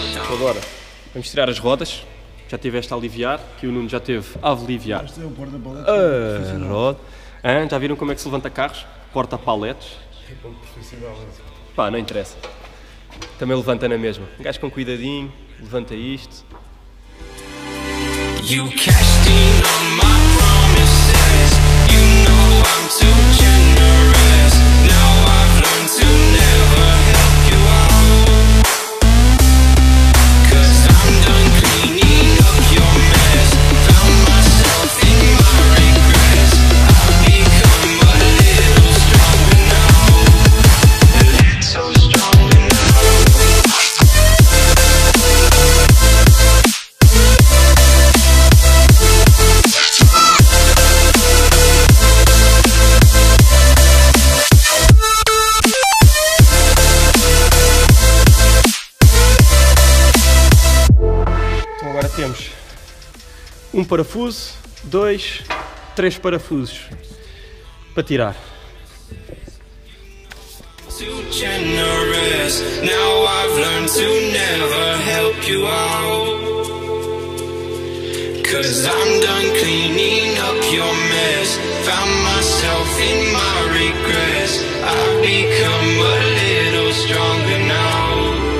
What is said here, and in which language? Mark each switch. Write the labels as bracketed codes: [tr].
[pt] Agora, vamos tirar as rodas. Já tiveste a aliviar, que o Nuno já teve a aliviar a roda. Já viram como é que se levanta carros? Porta-paletes. Pá, não interessa. Também levanta na mesma. Um gajo com cuidadinho, levanta isto. [en] You cashed in on my promises. You know I'm too generous. Now I've learned to never help you out. 'Cause I'm done cleaning up your mess. Found myself in my regrets. I've become a little stronger now. A little stronger now. [pt] Temos um parafuso, 2, 3 parafusos para tirar. [en] Too generous. Now I've learned to never help you out. 'Cause I'm done cleaning up your mess. Found myself in my regrets. I've become a little stronger now.